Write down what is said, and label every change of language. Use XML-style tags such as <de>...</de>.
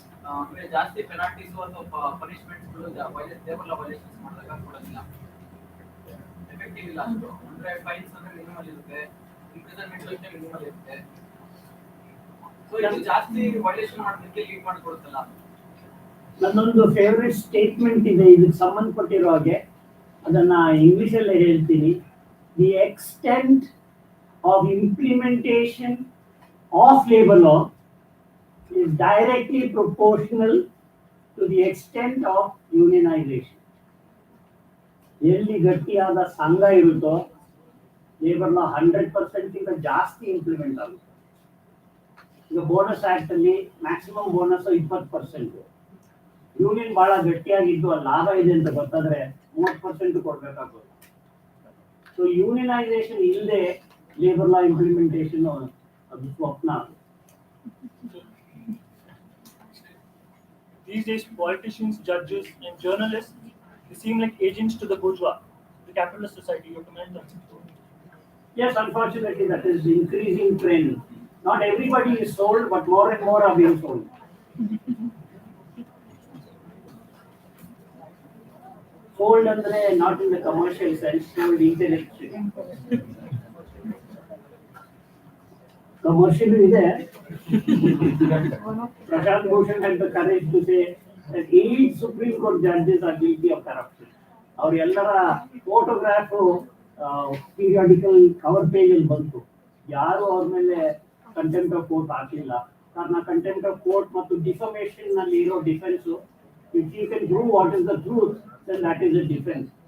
<kn>ಅಂದ್ರೆ ಜಾಸ್ತಿ ಪೆನಾಲ್ಟೀಸ್ ಅಥವಾ ಪನಿಷ್ಮೆಂಟ್ಸ್ಗಳು ಲೇಬರ್ ಲಾ ವೈಲೇಷನ್ಸ್ ಮಾಡಿದಾಗ ಕೊಡೋದಿಲ್ಲ, ಎಫೆಕ್ಟಿವ್ ಇಲ್ಲ ಅಷ್ಟು. ಅಂದ್ರೆ ಫೈನ್ಸ್ ಅಂದ್ರೆ ಮಿನಿಮಲ್ ಇರುತ್ತೆ, ಇಂಪ್ರಿಸನ್ಮೆಂಟ್ ಅಷ್ಟೇ ಮಿನಿಮಲ್ ಇರುತ್ತೆ. ಸೊ ಇದು ಜಾಸ್ತಿ ವೈಲೇಷನ್ ಮಾಡೋದಕ್ಕೆ ಲೀಡ್ ಮಾಡಿಕೊಡುತ್ತಲ್ಲ. ನನ್ನೊಂದು ಫೇವರೇಟ್ ಸ್ಟೇಟ್ಮೆಂಟ್ ಇದೆ ಇದಕ್ಕೆ ಸಂಬಂಧಪಟ್ಟಿರೋ ಹಾಗೆ, ಅದನ್ನ ಇಂಗ್ಲಿಷಲ್ಲೇ ಹೇಳ್ತೀನಿ.</kn> <en>The extent of implementation of labour law is directly proportional to the extent of unionization.</en> <kn>ಎಲ್ಲಿ ಗಟ್ಟಿಯಾದ ಸಂಘ ಇರುತ್ತೋ ಲೇಬರ್ ಲಾ 100% ಇಂದ ಜಾಸ್ತಿ ಇಂಪ್ಲಿಮೆಂಟ್ ಆಗುತ್ತೆ. ಈಗ ಬೋನಸ್ ಆಕ್ಟ್ ಅಲ್ಲಿ ಮ್ಯಾಕ್ಸಿಮಮ್ ಬೋನಸ್ 20%. ಯೂನಿಯನ್ ಬಹಳ ಗಟ್ಟಿಯಾಗಿದ್ದು ಅಲ್ಲಿ ಲಾಭ ಇದೆ ಅಂತ ಗೊತ್ತಾದ್ರೆ 30% ಕೊಡ್ಬೇಕಾಗುತ್ತೆ. ಸೊ ಯೂನಿಯನೈಸೇಷನ್ ಇಲ್ಲದೆ ಲೇಬರ್ ಲಾ ಇಂಪ್ಲಿಮೆಂಟೇಷನ್ ಅದು ಸ್ವಪ್ನ.</kn> <en>These days, politicians, judges, and journalists, they seem like agents to the bourgeois, the capitalist society. You comment on it? Yes, unfortunately, that is the increasing trend. Not everybody is sold, but more and more are being sold. Sold andre not in the commercial sense, sold intellectually. Commercial is there. Prashant Bhushan had the courage to say that 8 Supreme Court judges are guilty of corruption.</en> <kn>ಅವರೆಲ್ಲರ photograph periodical cover page ಅಲ್ಲಿ ಬಂತು. ಯಾರು ಅವ್ರ ಮೇಲೆ contempt of court ಹಾಕಿಲ್ಲ. ಕಾರಣ contempt of court ಮತ್ತು defamation ನಲ್ಲಿ ಇರೋ defence,</kn> <en>If you can prove what is the truth then that is a defence.</en>